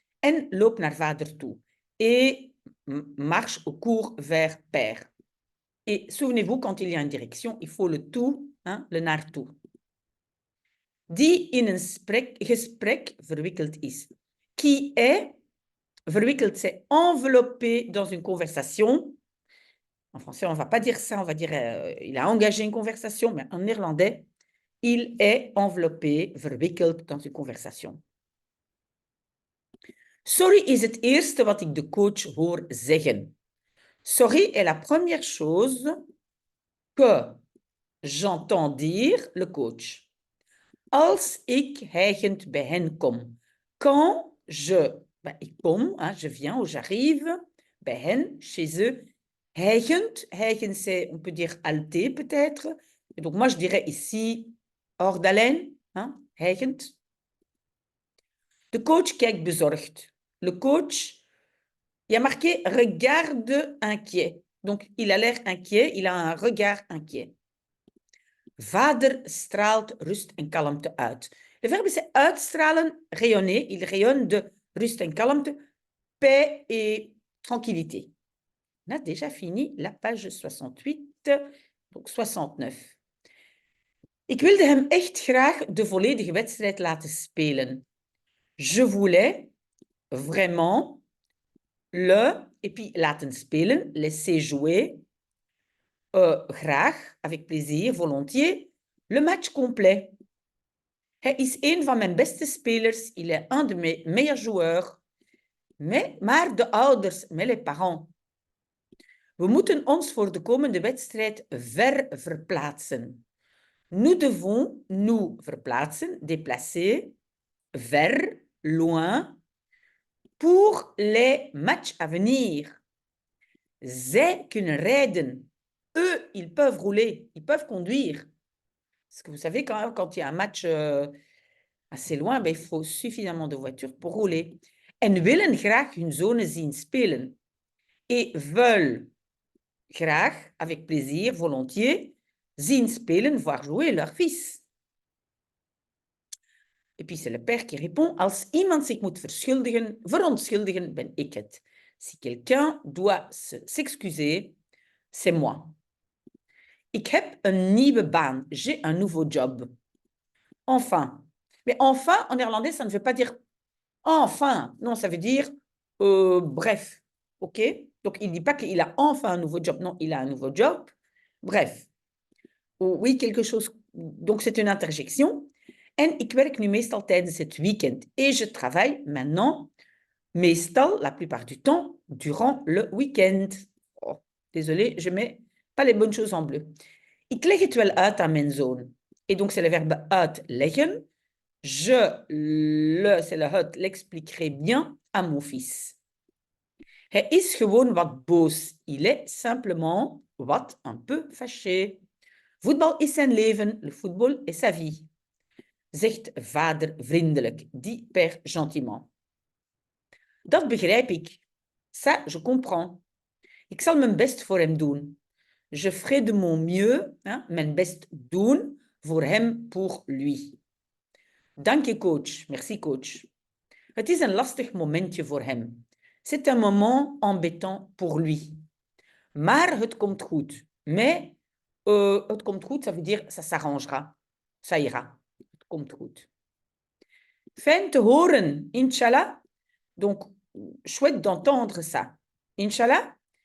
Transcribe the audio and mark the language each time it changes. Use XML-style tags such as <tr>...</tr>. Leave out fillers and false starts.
<nl>En loop naar vader toe.</nl> <fr>Et marche au cours vers père. Et souvenez-vous, quand il y a une direction, il faut le toe, hein, le naartoe.</fr> <nl>Die in een gesprek verwikkeld is.</nl> <fr>Qui est verwikkeld, c'est enveloppé dans une conversation. En français, on ne va pas dire ça, on va dire il a engagé une conversation, mais en néerlandais, il est enveloppé, verwikkeld dans une conversation.</fr> <nl>Sorry is het eerste wat ik de coach hoor zeggen.</nl> <fr>Sorry est la première chose que j'entends dire le coach.</fr> <nl>Als ik hijgend bij hen kom.</nl> <fr>Quand ik kom, hein, je viens ou j'arrive, bij hen, chez eux. Hijgend, c'est, on peut dire halté peut-être. Et donc moi je dirais ici, hors d'haleine, hein, hijgend.</fr> <nl>De coach kijkt bezorgd.</nl> <fr>Le coach, il y a marqué « regarde inquiet ». Donc, il a l'air inquiet, il a un regard inquiet.</fr> <nl>Vader straalt rust en kalmte uit.</nl> <fr>Le verbe c'est uitstralen, rayonner. Il rayonne de</fr> <nl>rust en kalmte,</nl> <fr>paix et tranquillité. On a déjà fini la page 68, donc 69.</fr> <nl>Ik wilde hem echt graag de volledige wedstrijd laten spelen.</nl> <fr>Je voulais vraiment et puis laten spelen, laisser jouer, graag, avec plaisir, volontiers, le match complet.</fr> <nl>Hij is een van mijn beste spelers,</nl> <fr>il est un de mes meilleurs joueurs,</fr> <nl>maar de ouders,</nl> <fr>mais les parents,</fr> <nl>We moeten ons voor de komende wedstrijd verplaatsen.</nl> <fr>Nous devons nous verplaatsen, déplacer, vers, loin, pour les matchs à venir.</fr> <nl>Zij kunnen rijden.</nl> <fr>Eux, ils peuvent rouler, ils peuvent conduire. Parce que vous savez, quand il y a un match assez loin, ben, il faut suffisamment de voitures pour rouler.</fr> <nl>En willen graag hun zonen zien spelen.</nl> <fr>Et veulent graag, avec plaisir, volontiers, zien spelen, voir jouer leur fils. Et puis c'est le père qui répond,</fr> <nl>als iemand zich moet verontschuldigen, ben ik het.</nl> <fr>Si quelqu'un doit s'excuser, c'est moi.</fr> <nl>Ik heb een nieuwe baan.</nl> <fr>J'ai un nouveau job. Enfin. Mais enfin, en néerlandais, ça ne veut pas dire enfin. Non, ça veut dire bref. OK? Donc, il ne dit pas qu'il a enfin un nouveau job. Non, il a un nouveau job. Bref. Oui, quelque chose. Donc, c'est une interjection.</fr> <nl>En ik werk nu meestal tijdens het weekend.</nl> <fr>Et je travaille maintenant, meestal, la plupart du temps, durant le weekend. Oh, désolé, je mets pas les bonnes choses en bleu.</fr> <nl>Ik leg het wel uit aan mijn zoon.</nl> <fr>Et donc, c'est le verbe uitleggen. C'est le het, l'expliquerai bien à mon fils. Hij is gewoon wat boos. Il est simplement wat un peu fâché.</fr> <nl>Voetbal is zijn leven,</nl> <fr>le football est sa vie.</fr> <nl>Zegt vader vriendelijk,</nl> <fr>dit père gentiment.</fr> <nl>Dat begrijp ik.</nl> <fr>Ça, je comprends.</fr> <nl>Ik zal mijn best voor hem doen.</nl> <fr>Je ferai de mon mieux, hein,</fr> <nl>mijn best doen,</nl> <fr>voor hem, pour lui.</fr> <nl>Dank je, coach.</nl> <fr>Merci, coach.</fr> <nl>Het is een lastig momentje voor hem.</nl> <fr>C'est un moment embêtant pour lui.</fr> <nl>Maar het komt goed. Mais, het komt goed,</nl> <fr>ça veut dire, ça s'arrangera. Ça ira.</fr> <nl>Het komt goed. Fijn te horen, Inch'Allah.</nl> <fr>Donc, chouette d'entendre ça. Inch'Allah.</fr>